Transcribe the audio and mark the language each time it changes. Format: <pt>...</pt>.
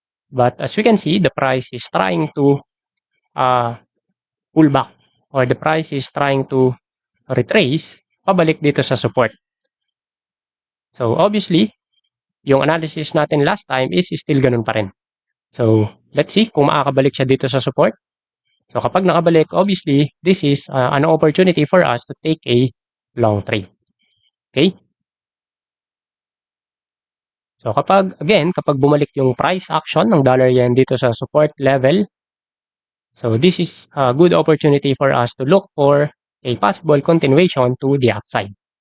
<en>But as we can see, the price is trying to pull back or the price is trying to retrace</en> <tl>pabalik dito sa support. So obviously, yung analysis natin last time is still ganun pa rin.</tl> <en>So let's see</en> <tl>kung makakabalik siya dito sa support. So kapag nakabalik,</tl> <en>obviously, this is an opportunity for us to take a long trade. Okay?</en> <tl>So kapag bumalik yung price action ng dollar yen dito sa support level,</tl> <en>so this is a good opportunity for us to look for a possible continuation to the upside.</en>